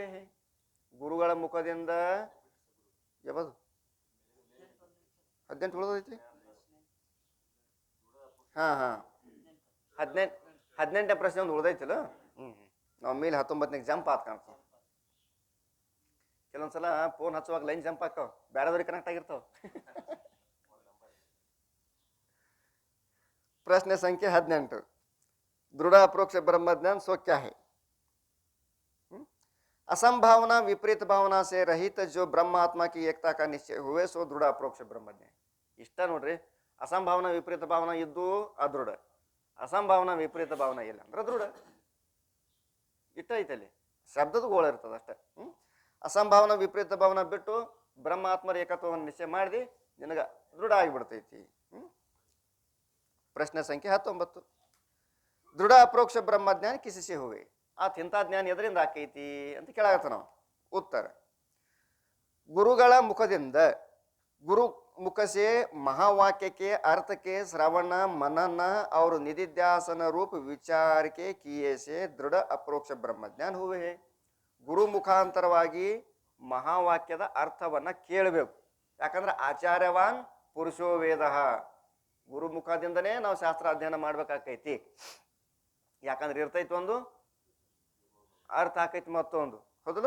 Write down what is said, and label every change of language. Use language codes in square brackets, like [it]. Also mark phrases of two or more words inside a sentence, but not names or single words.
[kn] ಗುರುಗಳ ಮುಖದಿಂದ ಯಾವುದು 18 ಉಳಿದೈತಿ. ಹಾ 18ನೇ ಪ್ರಶ್ನೆ ಒಂದು ಉಳ್ದೈತಿಲ್ಲ. ನಾವು ಮೇಲೆ 19ನೇ ಜಂಪ್ ಆತ್ ಕಾಣ್ತಾವ. ಕೆಲವೊಂದ್ಸಲ ಫೋನ್ ಹಚ್ಚುವಾಗ ಲೈನ್ ಜಂಪ್ ಹಾಕವ್, ಬೇರೆದವ್ರಿಗೆ ಕನೆಕ್ಟ್ ಆಗಿರ್ತಾವ. [hi] प्रश्न संख्या 18 दृढ़ अप्रोक्ष ब्रह्मज्ञान सो क्या है? असंभावना विपरीत भावना से रहित जो ब्रह्मात्मा की एकता का निश्चय हुए सो दृढ़ अप्रोक्ष ब्रह्मज्ञान. [kn] ಇಷ್ಟ ನೋಡ್ರಿ, ಅಸಂಭಾವನಾ ವಿಪರೀತ ಭಾವನಾ इದ್ದು ಅದೃಢ, ಅಸಂಭಾವನಾ ವಿಪರೀತ ಭಾವನಾ ಇಲ್ಲ ಅಂದ್ರೆ ದೃಢ. ಇಷ್ಟ ಐತಲ್ಲಿ ಶಬ್ದದ ಗೋಳ ಇರ್ತದ ಅಷ್ಟೇ. ಅಸಂಭಾವನಾ ವಿಪರೀತ ಭಾವನಾ ಬಿಟ್ಟು ಬ್ರಹ್ಮಾತ್ಮರ ಏಕತ್ವವನ್ನು ನಿಶ್ಚಯ ಮಾಡಿ ನಿನಗ ದೃಢ ಆಗಿಬಿಡ್ತೈತಿ. [hi] प्रश्न संख्या 19 दृढ़ अप्रोक्ष ब्रह्म ज्ञान किससे हुए? [kn] ಇಂಥ ಜ್ಞಾನ ಎದರಿಂದ ಆಕೈತಿ ಅಂತ ಕೇಳಾಗತ್ತ ನಾವು. ಉತ್ತರ, ಗುರುಗಳ ಮುಖದಿಂದ. [hi] ಗುರು मुख से महावाक्य के अर्थ के श्रवण मनन और निधिध्यासन रूप विचार के किए से दृढ़ अप्रोक्ष ब्रह्म ज्ञान हुए है. [kn] ಗುರು ಮುಖಾಂತರವಾಗಿ ಮಹಾವಾಕ್ಯದ ಅರ್ಥವನ್ನ ಕೇಳಬೇಕು. ಯಾಕಂದ್ರೆ [sa] ಆಚಾರ್ಯವಾನ್ ಪುರುಷೋ ವೇದ. [kn] ಗುರು ಮುಖದಿಂದನೇ ನಾವು ಶಾಸ್ತ್ರ ಅಧ್ಯಯನ ಮಾಡ್ಬೇಕಾಕೈತಿ. ಯಾಕಂದ್ರೆ ಇರ್ತೈತಿ ಒಂದು, ಅರ್ಥ ಆಕೈತಿ ಮತ್ತೊಂದು, ಹೌದಲ್ಲ.